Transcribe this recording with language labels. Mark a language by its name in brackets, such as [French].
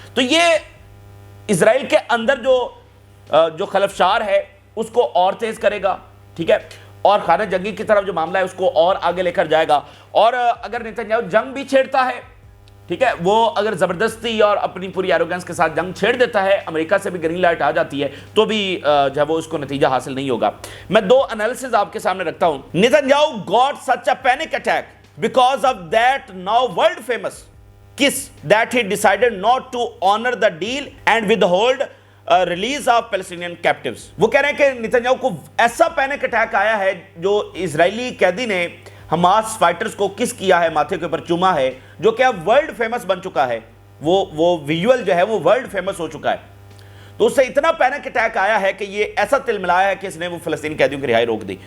[Urdu] تو یہ اسرائیل کے اندر جو خلفشار ہے اس کو اور تیز کرے گا, ٹھیک ہے, اور خانہ جنگی کی طرف جو معاملہ ہے اس کو اور آگے لے کر جائے گا. اور اگر نتن یاہو جنگ بھی چھیڑتا ہے, ٹھیک ہے, وہ اگر زبردستی اور اپنی پوری ایروگنس کے ساتھ جنگ چھیڑ دیتا ہے, امریکہ سے بھی گرین لائٹ آ جاتی ہے, تو بھی جو ہے وہ اس کو نتیجہ حاصل نہیں ہوگا. میں 2 انالیسز آپ کے سامنے رکھتا ہوں. [English] Netanyahu got such a panic attack because of that now world famous kiss that he decided not to honor the deal and withhold release of Palestinian captives. [Urdu] وہ کہہ رہے ہیں کہ نتن یاہو کو ایسا پینک اٹیک آیا ہے جو اسرائیلی قیدی نے حماس فائٹرز کو کس کیا ہے, ماتھے کے اوپر چوما ہے, جو کہ اب ورلڈ فیمس بن چکا ہے. وہ ویژول جو ہے وہ ورلڈ فیمس ہو چکا ہے. تو اس سے اتنا پینک اٹیک آیا ہے کہ یہ ایسا تل ملایا ہے کہ اس نے وہ فلسطینی قیدیوں کی رہائی روک دی.